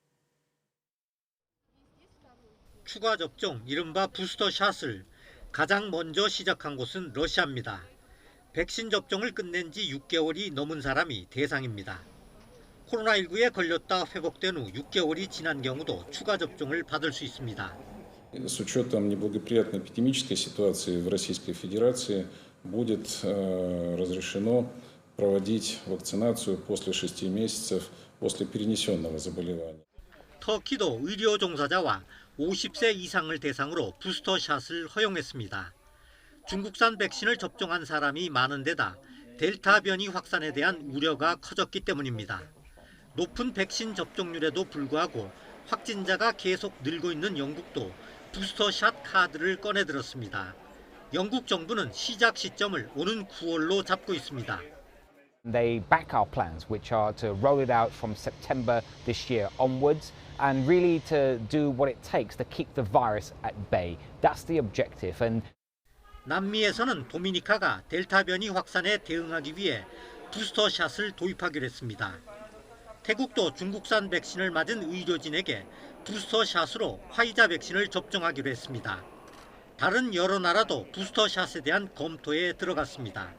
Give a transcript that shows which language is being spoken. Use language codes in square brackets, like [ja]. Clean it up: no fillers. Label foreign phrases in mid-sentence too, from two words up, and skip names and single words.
[ko] 추가 접종, 이른바 부스터샷을 가장 먼저 시작한 곳은 러시아입니다. 백신 접종을 끝낸 지 6개월이 넘은 사람이 대상입니다. 코로나19에 걸렸다 회복된 후 6개월이 지난 경우도 추가 접종을 받을 수 있습니다. [ru] С учетом неблагоприятной эпидемической ситуации в Российской Федерации будет разрешено проводить вакцинацию после 6 месяцев после перенесенного заболевания. [ko] 터키도 의료 종사자와 50세 이상을 대상으로 부스터샷을 허용했습니다. 중국산 백신을 접종한 사람이 많은 데다 델타 변이 확산에 대한 우려가 커졌기 때문입니다. 높은 백신 접종률에도 불구하고 확진자가 계속 늘고 있는 영국도 부스터샷 카드를 꺼내들었습니다. 영국 정부는 시작 시점을 오는 9월로 잡고 있습니다. [en] They back our plans, which are to roll it out from September this year onwards, and really to do what it takes to keep the virus at bay. That's the objective. And [ko] 남미에서는 도미니카가 델타 변이 확산에 대응하기 위해 부스터샷을 도입하기로 했습니다. 태국도 중국산 백신을 맞은 의료진에게 부스터샷으로 화이자 백신을 접종하기로 했습니다. 다른 여러 나라도 부스터샷에 대한 검토에 들어갔습니다.